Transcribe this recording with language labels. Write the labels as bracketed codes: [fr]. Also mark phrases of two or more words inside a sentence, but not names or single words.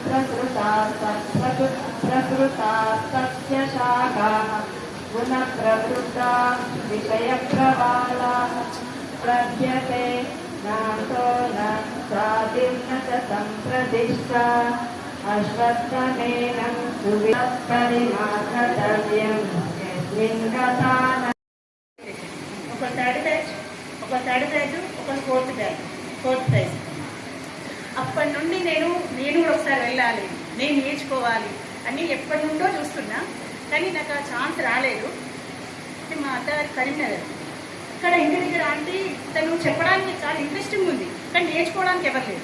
[sa] प्रसृता तस्य शाखाः गुणप्रवृद्धा विषयप्रवालाः प्रभ्यते नान्तो न चादिर्न च सम्प्रतिष्ठा अश्वत्थमेनं सुविपरिमार्गतव्यं यस्मिन् गता न [te] ఒక [en] third prize [te] ఒక [en] fourth prize [te] అప్పటి నుండి నేను కూడా ఒకసారి వెళ్ళాలి, నేను నేర్చుకోవాలి అని ఎప్పటి నుండో చూస్తున్నా. కానీ నాకు ఆ ఛాన్స్ రాలేదు. అంటే మా అత్తగారి కరీంనగర్ ఇక్కడ ఇంటి దగ్గర ఆంటీ తను చెప్పడానికి చాలా ఇంట్రెస్టింగ్ ఉంది, కానీ నేర్చుకోవడానికి ఎవరు లేదు.